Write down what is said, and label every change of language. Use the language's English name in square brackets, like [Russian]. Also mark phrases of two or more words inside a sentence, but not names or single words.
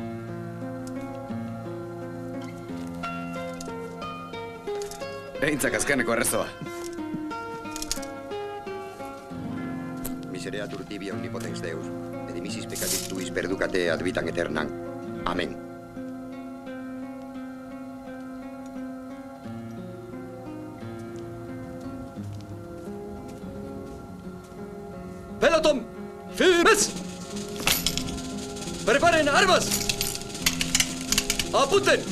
[Basque] Behintzak azkeneko errezoa. [Latin] Misereatur tibi omnipotens Deus, et dimisis peccatis tuis perducate ad vitam aeternam. Amén. [Spanish] Pelotón, firmes. Preparen armas. Apunten.